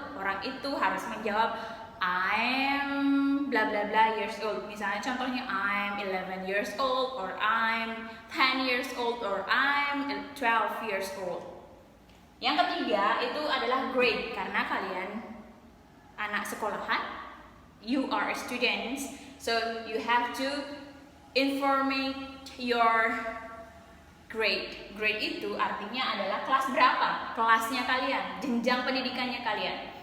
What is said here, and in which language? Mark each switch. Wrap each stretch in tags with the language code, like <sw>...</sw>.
<id>Orang itu harus menjawab,</id> <en>I'm bla bla bla years old.</en> <id>Misalnya contohnya</id> <en>I'm 11 years old, or I'm 10 years old, or I'm 12 years old.</en> <id>Yang ketiga itu adalah grade, karena kalian anak sekolahan.</id> <en>You are students, so you have to informate your grade.</en> <id>Grade itu artinya adalah kelas berapa, kelasnya kalian, jenjang pendidikannya kalian.</id>